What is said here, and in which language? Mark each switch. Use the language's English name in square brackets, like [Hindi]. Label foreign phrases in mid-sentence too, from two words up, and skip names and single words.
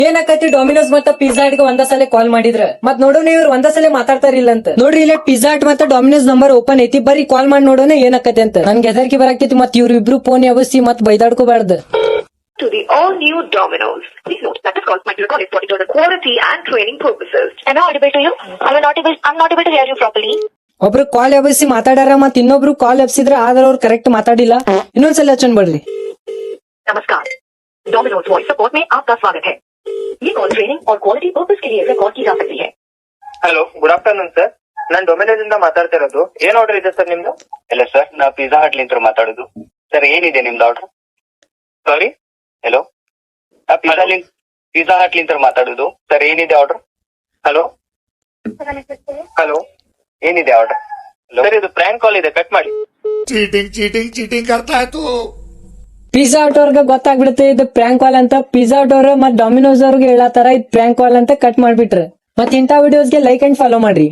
[Kannada] ಏನಕತಿ ಡೊಮಿನೋಸ್ ಮತ್ತ ಪಿಜ್ಜಾ ಹಟ್ಗೆ ಒಂದ ಸಲ ಕಾಲ್ ಮಾಡಿದ್ರ ಮತ್ ನೋಡೋಣ ಇವ್ರು ಒಂದ ಸಲ ಮಾತಾಡ್ತಾರಿಲ್ಲ ಅಂತ ನೋಡ್ರಿ ಇಲ್ಲ ಪಿಜ್ಜಾ ಹಟ್ ಮತ್ತೆ ಡೊಮಿನೋಸ್ ನಂಬರ್ ಓಪನ್ ಐತಿ ಬರ್ರಿ ಕಾಲ್ ಮಾಡಿ ನೋಡೋಣ ಏನಕತಿ ಅಂತ ನನ್ಗೆ ಹೆದರ್ಕಿ ಬರಾಕೈತಿ ಮತ್ ಇವ್ರು ಇಬ್ರು ಫೋನ್ ಯಾವಸಿ ಮತ್ ಬೈದಾಡ್ಕೋಬಾರ್ದು. [English] To the all-new Domino's. Please note that this call might be recorded for internal quality and training purposes. Am I audible to you? I'm not able to hear you properly. [Kannada] ಒಬ್ರು ಕಾಲ್ ಎಬ್ಬಿಸಿ ಮಾತಾಡ್ಯಾರ ಮತ್ ಇನ್ನೊಬ್ರು ಕಾಲ್ ಎಬ್ಸಿದ್ರ ಆದ್ರ ಅವ್ರು ಕರೆಕ್ಟ್ ಮಾತಾಡಿಲ್ಲ. ಇನ್ನೊಂದ್ಸಲ ಹಚ್ಚನ್ ಬಿಡ್ರಿ. [Hindi] नमस्कार, Domino's [English] voice support [Hindi] में आपका स्वागत है. ये कॉल ट्रेनिंग और [English] quality purpose [Hindi] के लिए रिकॉर्ड की जा सकती है. [Kannada] ಹಲೋ, [English] good afternoon sir. [Kannada] ನಾನ್ ಡೊಮಿನೋಸ್ ಇಂದ ಮಾತಾಡ್ತಾ ಇರೋದು. ಏನ್ ಆರ್ಡರ್ ಇದೆ ಸರ್ ನಿಮ್ದು? ಇಲ್ಲ ಸರ್, ನಾ ಪಿಜ್ಜಾ ಹಟ್ ಲಿಂತ್ರ ಮಾತಾಡೋದು. ಸರ್ ಏನಿದೆ ನಿಮ್ದು ಆರ್ಡರ್? ಸಾರಿ, ಹಲೋ, ನಾ ಪಿಜ್ಜಾ ಹಟ್ ಲಿಂತ್ರ ಮಾತಾಡೋದು. ಸರ್ ಏನಿದೆ ಆರ್ಡರ್? ಹಲೋ ಹಲೋ, ಏನಿದೆ ಆರ್ಡರ್? ಸರ್ ಇದು [English] prank call [Kannada] ಇದೆ, ಕಟ್ ಮಾಡಿ. [Hindi] चीटिंग करता है तू. [Kannada] ಪಿಜ್ಜಾ ಹಟ್ ಅವ್ರಿಗೆ ಗೊತ್ತಾಗ್ಬಿಡುತ್ತೆ ಇದು [English] prank call [Kannada] ಅಂತ. ಪಿಜ್ಜಾ ಹಟ್ ಅವ್ರ ಮತ್ ಡೊಮಿನೋಸ್ ಅವ್ರಿಗೆ ಹೇಳತ್ತಾರ ಇದು [English] prank call [Kannada] ಅಂತ ಕಟ್ ಮಾಡ್ಬಿಟ್ರ. ಮತ್ ಇಂಥ ವಿಡಿಯೋಸ್ಗೆ [English] like and follow [Kannada] ಮಾಡ್ರಿ.